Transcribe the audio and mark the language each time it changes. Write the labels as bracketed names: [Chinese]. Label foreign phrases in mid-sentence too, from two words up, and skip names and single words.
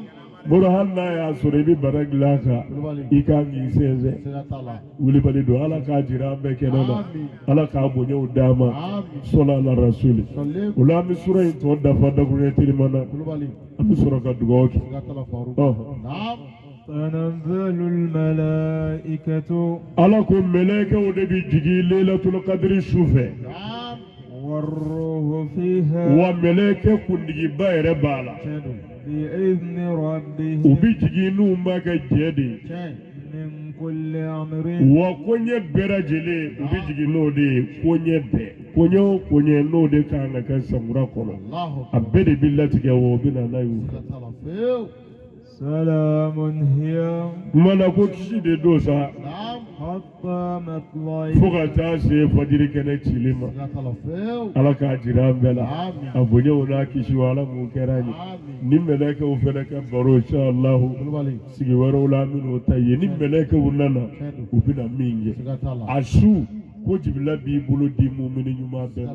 [Bambara] moro hali n'a y'a sɔrɔ i bɛ bara dilan a kan i kan k'i sɛnsɛn siga t'a la wulibali don ala k'a jira an bɛɛ kɛnɛ na ala k'a bonyaw d'an ma amin [Arabic] صلى الله رسول [Bambara] sɔlen o la an bɛ sura in tɔ dafa dakuruɲɛ telima na kulubali an bɛ sɔrɔ ka dugawu kɛ siga t'a la faruku ɔhɔn naam [Arabic] تنزل الملائكة [Bambara] ala ko mɛlɛkɛw de bɛ jigin lailatul kadiri su fɛ naam [Arabic] والروح فيها [Bambara] wa mɛlɛkɛ kuntigiba yɛrɛ b'a la tiɲɛ don [Arabic] بإذن [Bambara] u [Arabic] ربهم [Bambara] bɛ jigin n'u ma kɛ jɛ de ye tiɲɛ [Arabic] من كل أمر [Bambara] wa koɲɛ bɛɛ lajɛlen u bɛ jigin n'o de ye koɲɛ bɛɛ koɲɛ o koɲɛ n'o de kan ka kɛ samura kɔnɔ Allahu a bɛɛ de bɛ latigɛ wa o bɛ na n'a ye u fɛ siga t'a la fewu [Arabic] سلام هي [Bambara] mana ko kisi de don sa naam [Arabic] حتى مطلع [Bambara] fo ka taa se fajiri kɛnɛ cili ma siga t'a la fewu ala k'a jira an bɛɛ la amin a bonyaw n'a kisi wa ala mun kɛra an ye amin ni mɛlɛkɛw fɛnɛ ka baro inshallahu kulubali sigi wɛrɛw la an bɛn'o ta ye ni mɛlɛkɛw nana tiɲɛ don u bɛna min kɛ siga t'a la a su ko jibila b'i bolo di mumini ɲuman bɛɛ